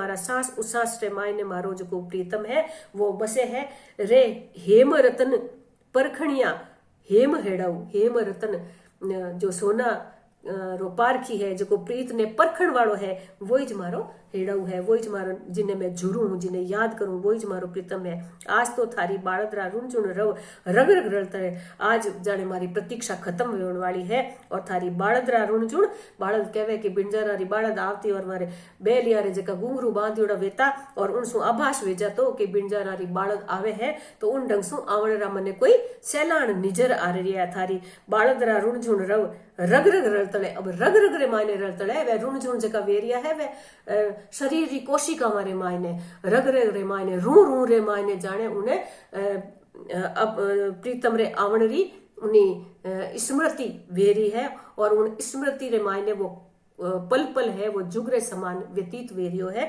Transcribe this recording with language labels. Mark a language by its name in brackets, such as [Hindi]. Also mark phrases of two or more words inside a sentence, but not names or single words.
[Marwari (India)] मारा सांस उसास रे मायने मारो जो प्रीतम है वो बसे है रे हेम रतन परखणिया, हेम हेड़ाऊ, हेम रतन जो सोना रो पारखी है, जो प्रीत ने परखण वालो है, वो ज मारो हेड़ऊ है, वो ज मारो जिन्हें मैं जुड़ू हूं, जिन्हें याद करूं, वो ज मारो प्रीतम है। आज तो थारी बाळदरा रुणझुण रव रग रग रलता है, आज जाने मारी प्रतीक्षा खत्म होने वाली है और थारी बाळदरा रुणझुण, बाळद कहवे कि बिंजारारी बाळद आवती और मारे बेलियारे जका घुंघरू बांधियोड़ा वेता और उनसु आभास वेजा तो कि बिंजारारी बाळद आवे है, तो उन ढंग सु आवणरा मने कोई सैलान निजर आ रही है। थारी बाळदरा रुणझुण रव रग रग रलतले, अब रग रग रे मायने रलतले, वे रुणझुण जका वेरिया है, वे शरीर री कोशिका मारे मायने, रग रग रे मायने, रू रू रे मायने जाने उन्हें अब प्रीतम रे आवणरी उन्हीं स्मृति वेरी है और उन स्मृति रे मायने वो पल पल है, वो जुगरे समान व्यतीत वेरियो है।